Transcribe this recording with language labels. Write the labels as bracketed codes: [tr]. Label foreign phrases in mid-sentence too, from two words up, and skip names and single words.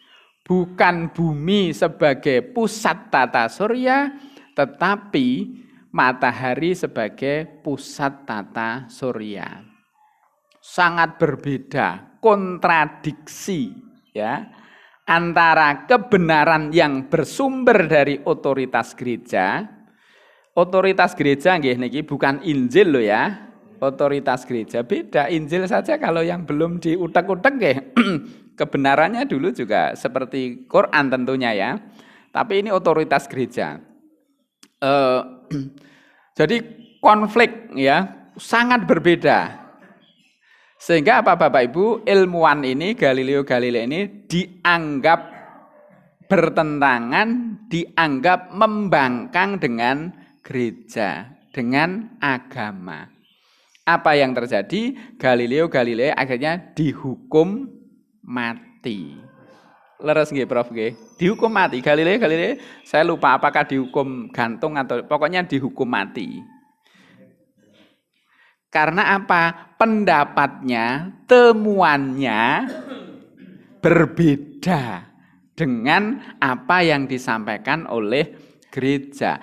[id] Bukan bumi sebagai pusat tata surya, tetapi matahari sebagai pusat tata surya. Sangat berbeda, kontradiksi ya, antara kebenaran yang bersumber dari otoritas gereja. Otoritas gereja [jv] nggih niki [id] bukan Injil loh ya. Otoritas gereja beda. Injil saja kalau yang belum diutek-utek nggih kebenarannya dulu juga seperti Quran tentunya ya. Tapi ini otoritas gereja. Jadi konflik ya, sangat berbeda. Sehingga apa Bapak Ibu, ilmuwan ini Galileo Galilei ini dianggap bertentangan, dianggap membangkang dengan gereja, dengan agama. Apa yang terjadi? Galileo Galilei akhirnya dihukum mati. [jv] Leres nggih Prof nggih? [id] Dihukum mati. Galileo Galilei, saya lupa apakah dihukum gantung atau pokoknya dihukum mati. Karena apa? Pendapatnya, temuannya berbeda dengan apa yang disampaikan oleh gereja.